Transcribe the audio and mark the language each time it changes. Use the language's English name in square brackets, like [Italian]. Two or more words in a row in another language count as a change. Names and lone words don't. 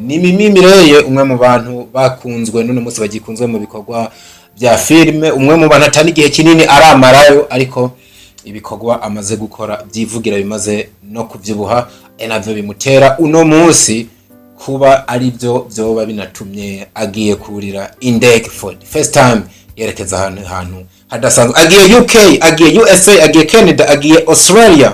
[Rundi] Ni Mimi Mireye, umwe mu bantu bakunzwe none munsi bagikunzwe mu bikorwa bya filme, umwe mu bantu atani igihe kinini aramarayo, ariko ibikorwa amaze gukora byivugira bimaze no kuvyibuha, navyo bimutera uno munsi kuba ari byo byoba binatumye agiye kurira indege [English] for the first time [Rundi] yerekeza ahantu hadasanzwe. Agiye UK, agiye USA, agiye Canada, agiye Australia.